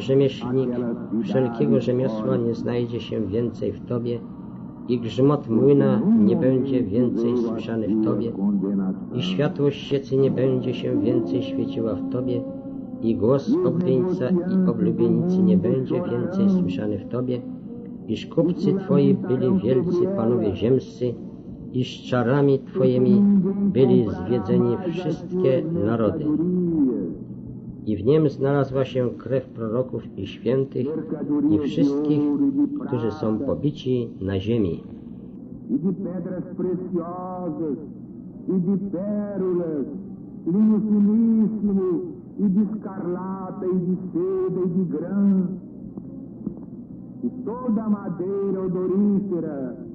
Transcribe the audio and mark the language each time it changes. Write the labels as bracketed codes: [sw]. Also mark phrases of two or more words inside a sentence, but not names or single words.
[pl] rzemieślnik wszelkiego rzemiosła nie znajdzie się więcej w Tobie, i grzmot młyna nie będzie więcej słyszany w Tobie, i światło świecy nie będzie się więcej świeciła w Tobie, i głos oblubieńca i oblubienicy nie będzie więcej słyszany w Tobie, iż kupcy Twoi byli wielcy panowie ziemscy, iż czarami Twoimi byli zwiedzeni wszystkie narody. I w niem znalazła się krew proroków i świętych i wszystkich, którzy są pobici na ziemi. [pt] E de pedras preciosas, e de pérolas, linho finíssimo, e de escarlata, e de seda, e de grã, e toda madeira odorífera,